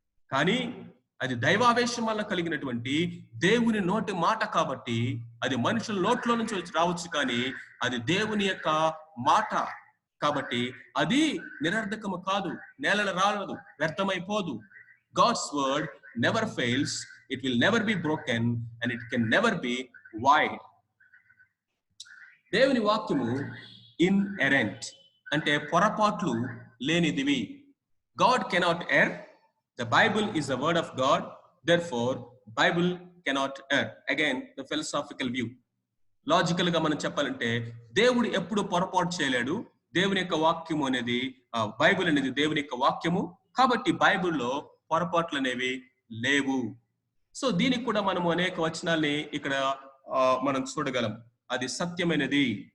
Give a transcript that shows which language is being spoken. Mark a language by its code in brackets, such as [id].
[te] కానీ అది దైవావేశం వల్ల కలిగినటువంటి దేవుని నోటి మాట కాబట్టి అది మనుషుల నోట్లో నుంచి రావచ్చు, కానీ అది దేవుని యొక్క మాట కాబట్టి అది నిరర్ధకము కాదు, నేల రాలదు, వ్యర్థమైపోదు. God's word never fails, [en] it will never be broken and it can never be void. [te] దేవుని వాక్యము ఇన్ఎరెంట్ అంటే పొరపాట్లు లేనిదివి. [en] God cannot err. The Bible is the word of God. Therefore, Bible cannot err. Again the philosophical view. [te] Logical గా మనం చెప్పాలంటే దేవుడు ఎప్పుడు పొరపాటు చేయలేడు. దేవుని యొక్క వాక్యము అనేది బైబిల్ అనేది దేవుని యొక్క వాక్యము కాబట్టి బైబిల్లో పొరపాట్లు అనేవి లేవు. సో దీనికి కూడా మనము అనేక వచనాల్ని ఇక్కడ మనం చూడగలం. అది సత్యమైనది.